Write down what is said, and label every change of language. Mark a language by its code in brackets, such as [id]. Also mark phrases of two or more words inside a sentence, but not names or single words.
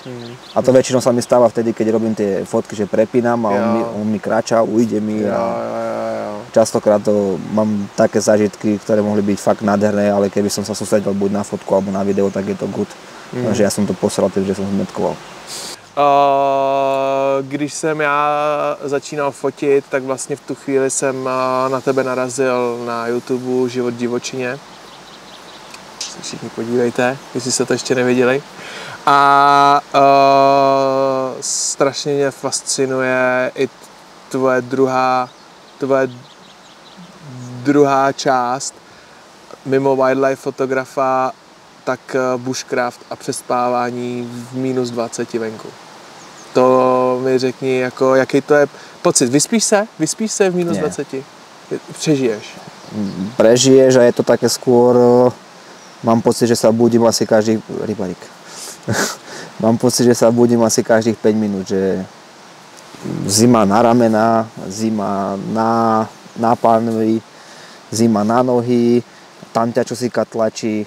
[sk] A to väčšinou sa mi stáva vtedy, keď robím tie fotky, že prepínam a on mi kráča, ujde mi a častokrát mám také zážitky, ktoré mohli byť fakt nádherné, ale keby som sa sústredil buď na fotku alebo na video, tak je to good. Takže ja som to posral tým, že som zmetkoval. [cs] Když jsem já začínal fotit, tak vlastně v tu chvíli jsem na tebe narazil na YouTube Život v divočině. Se všichni podívejte, jestli jste to ještě neviděli. A strašně mě fascinuje i tvoje druhá část mimo wildlife fotografa, tak bushcraft a přespávání v minus 20 venku. To mi řekni, jako, jaký to je pocit. Vyspíš se v minus 20? Přežiješ? [sk] Prežiješ a je to také skôr, mám pocit, že sa budím asi každých, mám pocit, že sa budím asi každých 5 minút, že zima na ramena, zima na pánvi, zima na nohy, tam ťa čosika tlačí.